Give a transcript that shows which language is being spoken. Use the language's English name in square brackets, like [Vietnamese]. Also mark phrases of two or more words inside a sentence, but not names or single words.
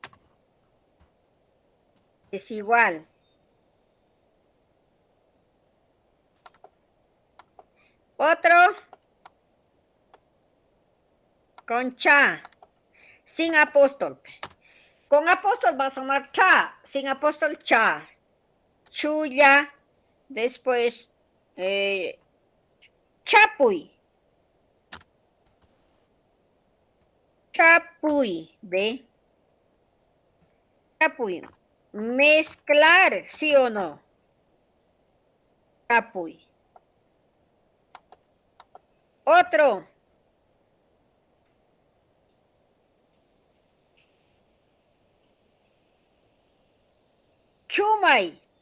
[Spanish] Desigual. Otro. Concha. Sin apóstol. Con apóstol va a sonar cha. Sin apóstol cha. Chuya. Después. Chapuy. Chapuy. ¿Ve? Chapuy. Mezclar, ¿sí o no? Chapuy. Otro. Chumay.